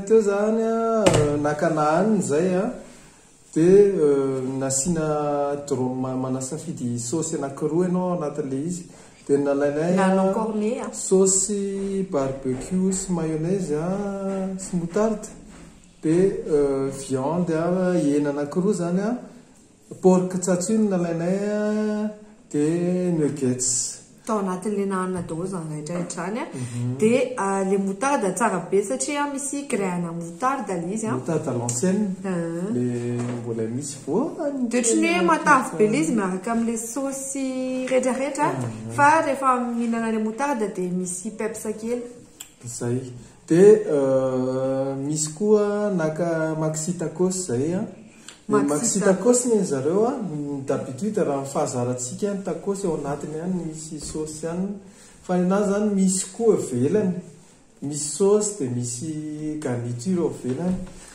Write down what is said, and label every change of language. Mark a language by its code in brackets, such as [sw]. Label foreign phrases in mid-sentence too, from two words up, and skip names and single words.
[mg] teo zany nakanahany zay dia nasiana manasafidy saosy anankiroa ianao anatin'le izy dia nalainay saosy barbecue sy mayonnaise sy moutarde dia viande hena anankiroa zany porc tsatsino nalainay dia nuggets tao anatin'le nahanina daholo zany rehetrarehetra zany dia le moutarde tsara be satria misy [fr] graine moutarde [mg] le izy [fr] moutarde à l'ancienne [mg] le mbola misy voany dia otriny hoe matavy be le izy miaraka amin'le saosy rehetrarehetra fa rehefa mihinana le moutarde dia misy pepsa kely zay dia misy koa naka maxi tacos zay maxi tacos ny zareo d'habitude raha fahazarantsika ny tacos ao anatiny ihany misy saosy ihany fa ninazy zany misy koa velany misy saosy dia misy garniture ao velany